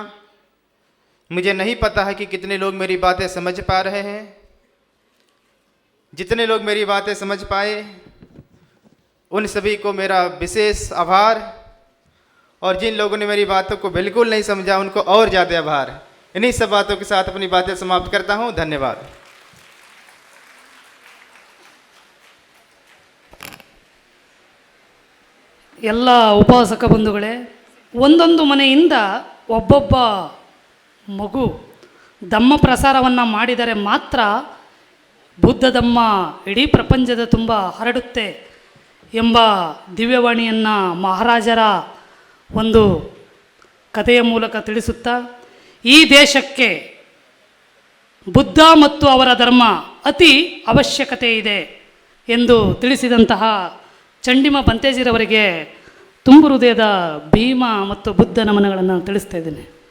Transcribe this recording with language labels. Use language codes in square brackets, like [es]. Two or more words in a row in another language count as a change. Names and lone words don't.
[hi] मुझे नहीं पता है कि कितने लोग मेरी बातें समझ पा रहे हैं। जितने लोग मेरी बातें समझ पाए उन सभी को मेरा विशेष आभार, और जिन लोगों ने मेरी बातों को बिल्कुल नहीं समझा उनको और ज़्यादा आभार। इन्हीं सब बातों के साथ अपनी बातें समाप्त करता हूँ। धन्यवाद। [kn] ಎಲ್ಲ ಉಪಾಸಕ ಬಂಧುಗಳೇ, ಒಂದೊಂದು ಮನೆಯಿಂದ ಒಬ್ಬೊಬ್ಬ ಮಗು ಧಮ್ಮ ಪ್ರಸಾರವನ್ನು ಮಾಡಿದರೆ ಮಾತ್ರ ಬುದ್ಧ ಧಮ್ಮ ಇಡೀ ಪ್ರಪಂಚದ ತುಂಬ ಹರಡುತ್ತೆ ಎಂಬ ದಿವ್ಯವಾಣಿಯನ್ನು ಮಹಾರಾಜರ ಒಂದು ಕಥೆಯ ಮೂಲಕ ತಿಳಿಸುತ್ತಾ, ಈ ದೇಶಕ್ಕೆ ಬುದ್ಧ ಮತ್ತು ಅವರ ಧರ್ಮ ಅತಿ ಅವಶ್ಯಕತೆ ಇದೆ ಎಂದು ತಿಳಿಸಿದಂತಹ ಚಂಡಿಮ ಬಂತೇಜಿರವರಿಗೆ ತುಂಬು ಹೃದಯದ ಭೀಮ ಮತ್ತು ಬುದ್ಧ ನಮನಗಳನ್ನು ತಿಳಿಸ್ತಾ ಇದ್ದೇನೆ.